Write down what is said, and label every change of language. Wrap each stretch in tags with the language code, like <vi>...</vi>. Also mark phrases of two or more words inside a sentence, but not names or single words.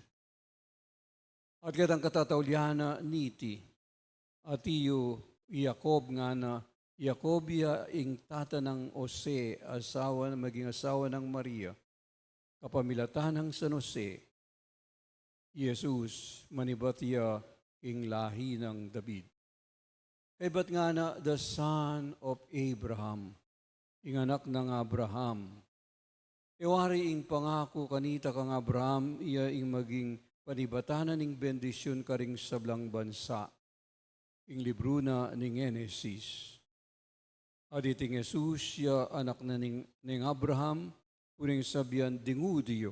<pam>At katang katataulyana niti, at iyo Jacob nga na, Jacobia ing tata ng Jose, maging asawa ng Maria, kapamilatan ng San Jose, Jesus, manibatiya ing lahi ng David. Kaya ba't nga na,</pam> <en>the son of Abraham,</en> <pam>ing anak ng Abraham. Iwari ing pangako kanita kang Abraham, iya ing maging panibatanan ning bendisyon karing sablang bansa. Ing libro na ning Genesis. Aditing Jesus, siya anak na ning Abraham, uning sabihan ding Udiyo.</pam>